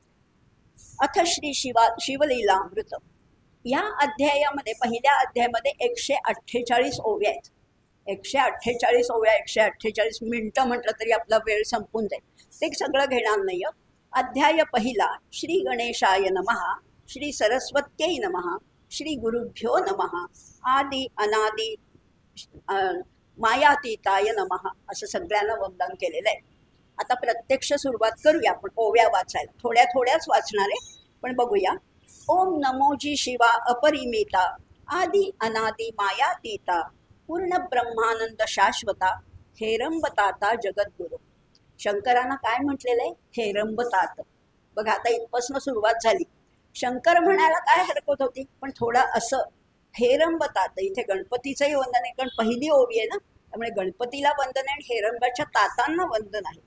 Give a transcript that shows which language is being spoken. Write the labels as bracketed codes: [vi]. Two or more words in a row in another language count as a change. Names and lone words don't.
[mr] अथ श्री शिवलीलामृत या अध्यायामध्ये, पहिल्या अध्यायामध्ये 148 ओव्या आहेत. 148 ओव्या, 148 मिनिटं म्हटलं तरी आपला वेळ संपून जाईल. ते सगळं घेणार नाही. अध्याय पहिला. [sa] श्री गणेशाय नमः, श्री सरस्वत्यै नमः, श्री गुरुभ्यो नमः, आदि अनादि मायातीताय नमः, [mr] असं सगळ्यांना वंदन केलेलं आहे. आता प्रत्यक्ष सुरुवात करूया आपण ओव्या वाचायला. थोड्या थोड्याच वाचणार आहे, पण बघूया. ओम नमोजी शिवा अपरिमिता, आदि अनादि मायातीता, पूर्ण ब्रह्मानंद शाश्वता, हेरंबताता जगद्गुरु. शंकरांना काय म्हटलेलं आहे? हेरंबतात. बघा, आता इथपासून सुरुवात झाली. शंकर म्हणायला काय हरकत होती, पण थोडा असं हेरंबतात. इथे गणपतीचंही वंदन आहे, कारण पहिली ओवी आहे ना, त्यामुळे गणपतीला वंदन आहे आणि हिरंबाच्या तातांना वंदन आहे.